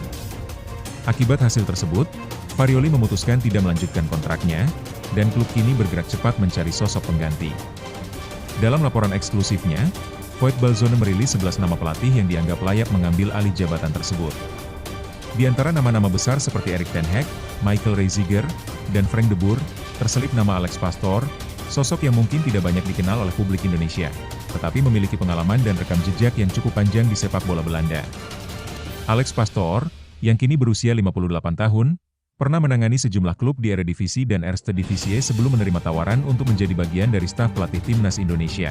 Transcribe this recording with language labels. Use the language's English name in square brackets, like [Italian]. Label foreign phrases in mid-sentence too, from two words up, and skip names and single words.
[Indonesian] Akibat hasil tersebut, Farioli memutuskan tidak melanjutkan kontraknya, dan klub kini bergerak cepat mencari sosok pengganti. Dalam laporan eksklusifnya, Voetbalzone merilis 11 nama pelatih yang dianggap layak mengambil alih jabatan tersebut. Di antara nama-nama besar seperti Erik ten Hag, Michael Reiziger, dan Frank de Boer, terselip nama Alex Pastoor, sosok yang mungkin tidak banyak dikenal oleh publik Indonesia, tetapi memiliki pengalaman dan rekam jejak yang cukup panjang di sepak bola Belanda. Alex Pastoor, yang kini berusia 58 tahun, pernah menangani sejumlah klub di Eredivisie dan Eredivisie sebelum menerima tawaran untuk menjadi bagian dari staf pelatih timnas Indonesia.